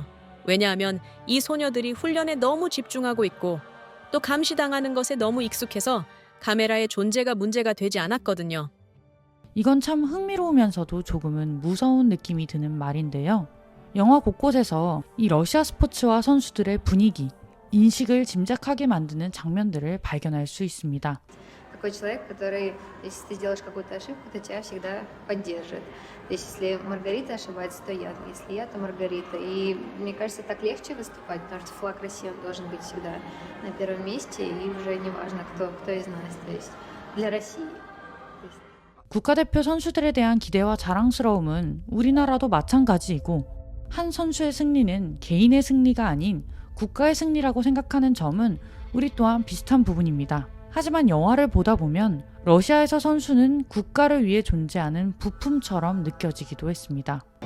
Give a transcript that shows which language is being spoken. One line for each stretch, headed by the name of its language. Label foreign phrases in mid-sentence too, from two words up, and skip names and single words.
Korean: 왜냐하면 이 소녀들이 훈련에 너무 집중하고 있고 또 감시당하는 것에 너무 익숙해서 카메라의 존재가 문제가 되지 않았거든요. 이건 참 흥미로우면서도 조금은 무서운 느낌이 드는 말인데요. 영화 곳곳에서 이 러시아 스포츠와 선수들의 분위기, 인식을 짐작하게 만드는 장면들을 발견할 수 있습니다.
Russian: Такой человек, который, если ты делаешь какую-то ошибку, то тебя всегда поддержит. То есть, если Маргарита ошибается, то я. Если я, то Маргарита. И мне кажется, так легче выступать, потому что флаг России он должен быть всегда на первом месте, и уже не важно, кто из нас. То есть, для России.
Korean: 국가대표 선수들에 대한 기대와 자랑스러움은 우리나라도 마찬가지이고, 한 선수의 승리는 개인의 승리가 아닌 국가의 승리라고 생각하는 점은 우리 또한 비슷한 부분입니다. 하지만 영화를 보다 보면 러시아에서 선수는 국가를 위해 존재하는 부품처럼 느껴지기도 했습니다.